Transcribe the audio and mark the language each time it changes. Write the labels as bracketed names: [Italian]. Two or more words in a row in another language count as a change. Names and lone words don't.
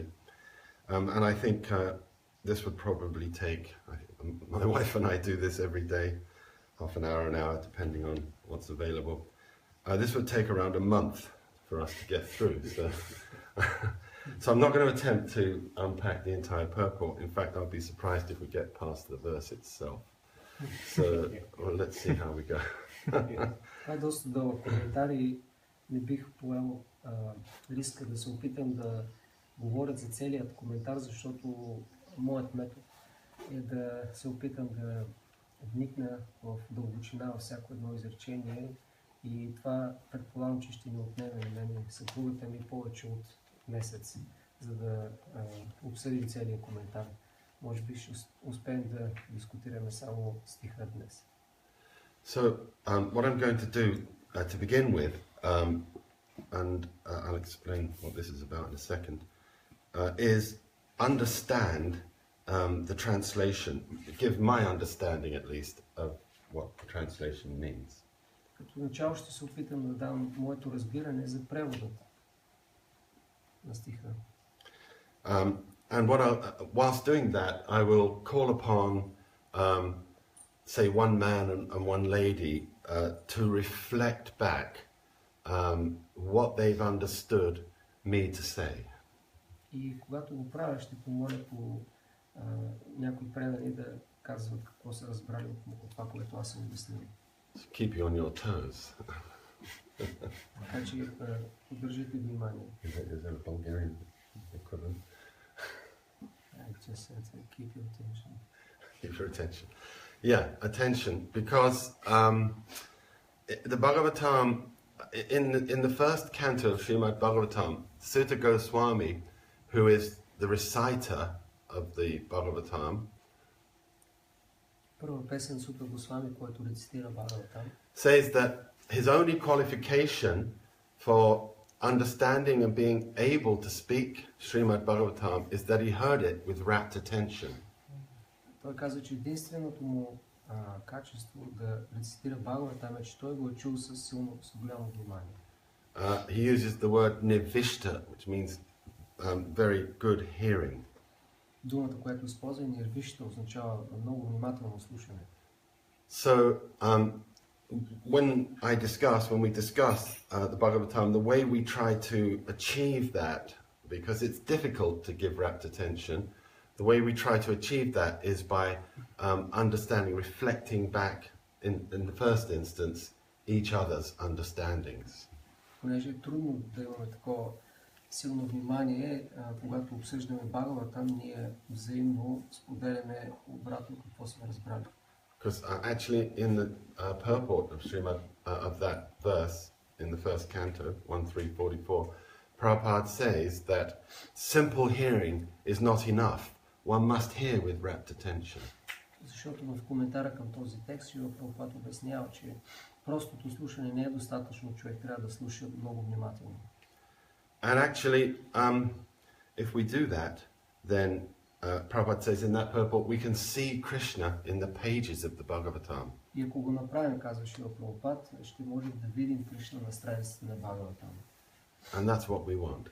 [English] And I think this would probably take, my wife and I do this every day, half an hour, depending on what's available. This would take around a month for us to get through. So So I'm not going to attempt to unpack the entire purport. In fact, I'll be surprised if we get past the verse itself. So well, let's see how we go. [Bulgarian] Това е доста дълъг коментар и не бих поел риска да се опитам да говоря за целият коментар, защото моят метод е да се опитам да вникна в дълбочина във всяко едно изречение и това предполагам, че ще ми отнеме на мен и съпругата ми повече от месец, за да обсъдим целият коментар. Може би ще успеем да дискутираме само стиха днес. [English] So what I'm going to do to begin with, and I'll explain what this is about in a second, is understand the translation, give my understanding at least of what the translation means. [Bulgarian] Като начало ще се опитам да дам моето разбиране за преводът на стиха. [English] And whilst doing that, I will call upon, say, one man and one lady to reflect back what they've understood me to say. [Bulgarian] И когато го правя, ще помоля по някои предани да казват какво са разбрали от това, което аз съм обяснил. [English] Keep you on your toes. [Bulgarian] Така че поддържайте внимание. [English] Is there a Bulgarian equivalent? I just said keep your attention. Keep your attention. Yeah, attention, because the Bhagavatam, in the first canto of Srimad Bhagavatam, Sutta Goswami, who is the reciter of the Bhagavatam, [Bulgarian] Първа песен Сута Госвами, който рецитира Бхагаватам, [English] says that his only qualification for understanding and being able to speak Srimad Bhagavatam is that he heard it with rapt attention. [Bulgarian] Той казва, че единственото му качество да рецитира Бхагаватам е, че той го е чул с голямо внимание. [English] He uses the word nivishta, which means very good hearing. [Bulgarian] Думата, която използва нирвишта, означава много внимателно слушане. [English] So, when we discuss the Bhagavatam, the way we try to achieve that, because it's difficult to give rapt attention, the way we try to achieve that is by understanding, reflecting back in the first instance, each other's understandings. [Bulgarian] Понеже е трудно да имаме такова силно внимание, когато обсъждаме Бхагаватам, ние взаимно споделяме обратно какво сме разбрали. [English] Because actually in the purport of Srimad, of that verse in the first canto, 1.3.44, Prabhupada says that simple hearing is not enough. One must hear with rapt attention. [Bulgarian] Защото в коментара към този текст Шрила Прабхупад обяснява, че простото слушане не е достатъчно, човек трябва да слуша много внимателно. [English] And actually, if we do that, then Prabhupada says in that purport we can see Krishna in the pages of the Bhagavatam. [Bulgarian] И ако го направим, казва Шрила Прабхупад, ще можем да видим Кришна на страниците на Бхагаватам. [English] And that's what we want.